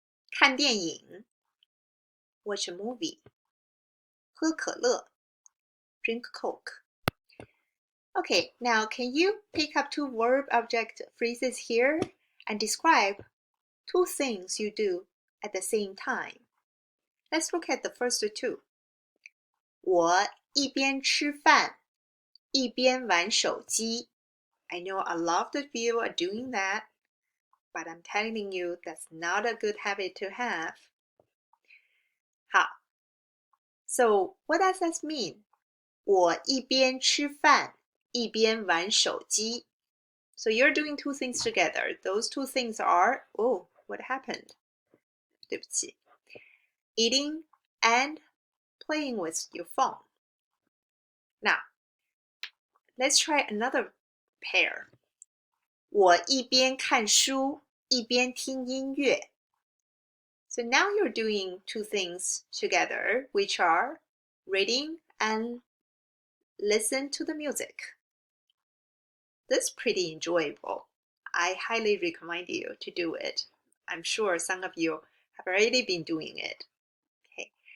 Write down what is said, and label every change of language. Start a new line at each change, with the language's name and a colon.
Chinese: 看电影
English: watch a movie.
Chinese: 喝可乐
English: drink Coke. Okay, now can you pick up two verb-object phrases here and describe two things you do at the same time? Let's look at the first two.
Chinese: 我一边吃饭一边玩手机.
English: I know a lot of you are doing that, but I'm telling you that's not a good habit to have. 好, so what does that mean?
Chinese: 我一边吃饭一边玩手机.
English: So you're doing two things together. Those two things are, oh, what happened?
Chinese: 对不起.
English: Eating and playing with your phone. Now, let's try another pair.
Chinese: 我一边看书一边听音乐.
English: So now you're doing two things together, which are reading and listen to the music. This is pretty enjoyable. I highly recommend you to do it. I'm sure some of you have already been doing it. Okay.